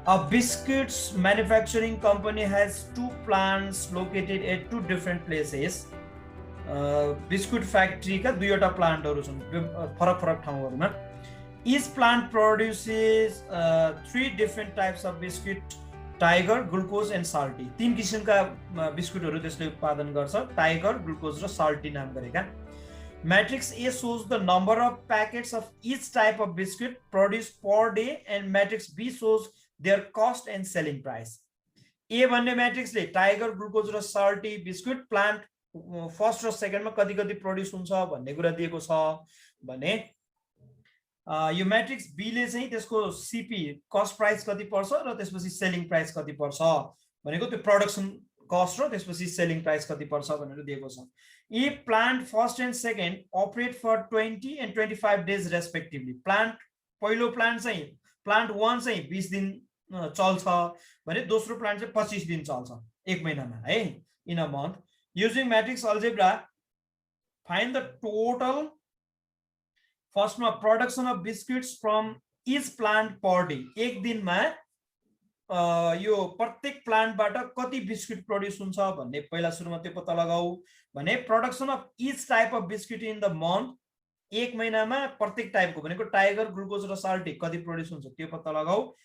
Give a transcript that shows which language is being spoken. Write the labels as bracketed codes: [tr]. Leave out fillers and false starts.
[en] biscuits manufacturing company has 2 plants located at 2 different places. [ne] Biscuit factory का दुईवटा प्लान्टहरु छन् फरक फरक ठाउँहरुमा. [en] Each plant produces 3 different types of biscuit: tiger, glucose and salty. [ne] 3 किसिमका बिस्कुटहरु त्यसले उत्पादन गर्छ. टाइगर, ग्लुकोज र साल्टी नाम गरेका. [en] Matrix A shows the number of packets of each type of biscuit produced per day, and matrix B shows their cost and selling price. [ne] A भन्ने म्याट्रिक्सले tiger, glucose र salty biscuit plant first र सेकेन्डमा कति कति produce हुन्छ भन्ने कुरा दिएको छ भने यो म्याट्रिक्स बी ले चाहिँ त्यसको सीपी कस्ट प्राइस कति पर्छ र त्यसपछि सेलिङ प्राइस कति पर्छ भनेको त्यो प्रोडक्सन कस्ट र त्यसपछि सेलिङ प्राइस कति पर्छ भनेर दिएको छ. [en] A plant first and second operate for 20 and 25 days respectively. [ne] Plant पहिलो प्लान्ट चाहिँ प्लान्ट 1 चाहिँ 20 दिन चल्छ भने दोस्रो प्लान्ट चाहिँ 25 दिन चल्छ एक महिनामा है, [en] In a month. Using matrix algebra, find the total [ne] फर्स्टमा [en] production of biscuits from each plant per day. [ne] एक दिनमा यो प्रत्येक प्लान्टबाट कति बिस्कुट प्रोड्युस हुन्छ भन्ने पहिला सुरुमा त्यो पत्ता लगाऊ भने [en] Production of each type of biscuit in the month. [ne] एक महिनामा प्रत्येक टाइपको भनेको टाइगर, ग्लुकोज र साल्टी कति प्रोड्युस हुन्छ त्यो पत्ता लगाऊ.